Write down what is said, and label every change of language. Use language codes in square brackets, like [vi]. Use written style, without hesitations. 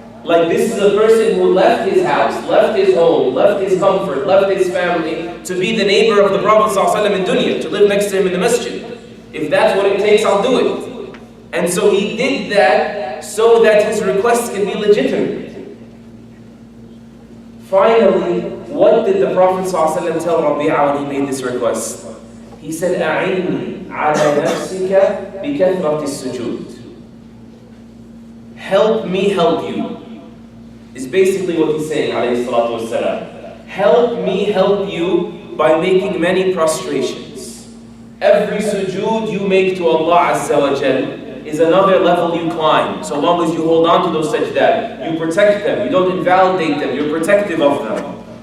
[en] Like this is a person who left his house, left his home, left his comfort, left his family to be the neighbor of the Prophet ﷺ in dunya, to live next to him in the masjid. If that's what it takes, I'll do it. And so he did that so that his requests can be legitimate. Finally, what did the Prophet ﷺ tell Rabi'a when he made this request? He said, [ar] أَعِنِّي عَلَى نَفْسِكَ بِكَثْرَةِ السُّجُودِ. [en] Help me help you. Is basically what he's saying, alayhi salatu wassalam. Help me help you by making many prostrations. Every sujood you make to Allah Azza wa Jal is another level you climb. So long as you hold on to those sajdah, you protect them, you don't invalidate them, you're protective of them.